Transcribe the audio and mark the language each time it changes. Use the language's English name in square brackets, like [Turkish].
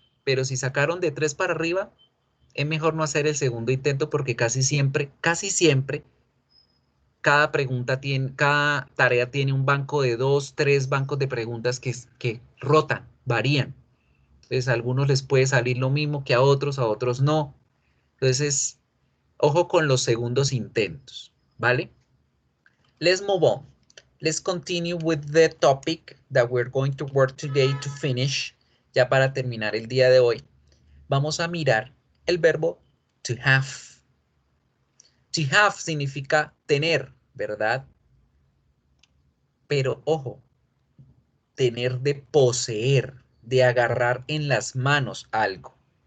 [Spanish] Pero si sacaron de 3 para arriba, es mejor no hacer el segundo intento porque casi siempre, cada tarea tiene un banco de 2, 3 bancos de preguntas que rotan, varían. Entonces a algunos les puede salir lo mismo que a otros no. Entonces, ojo con los segundos intentos, ¿vale? [English] Let's move on. Let's continue with the topic that we're going to work today to finish. [Spanish] Ya para terminar el día de hoy, vamos a mirar el verbo to have. To have significa tener, ¿verdad? Pero ojo, tener de poseer, de agarrar en las manos algo.